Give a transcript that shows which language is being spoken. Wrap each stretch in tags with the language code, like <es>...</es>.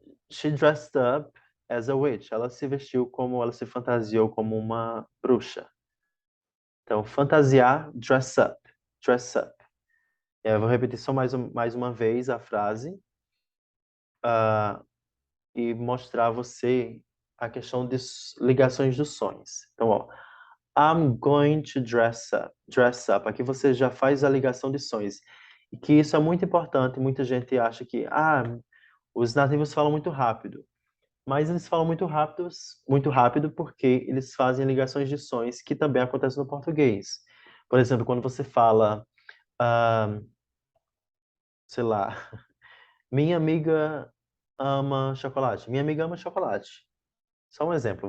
<en>She dressed up as a witch.</en> <pt>Ela se vestiu como, ela se fantasiou como uma bruxa. Então, fantasiar, dress up.</pt> <en>Dress up.</en> <pt>Eu vou repetir só mais uma vez a frase e mostrar a você a questão de ligações dos sons. Então, ó,</pt> <en>I'm going to dress up. Dress up.</en> <pt>Aqui você já faz a ligação de sons. E que isso é muito importante. Muita gente acha que, os nativos falam muito rápido. Mas eles falam muito rápido porque eles fazem ligações de sons que também acontecem no português. Por exemplo, quando você fala, ah, sei lá, minha amiga ama chocolate. Minha amiga ama chocolate. Só um exemplo.</pt>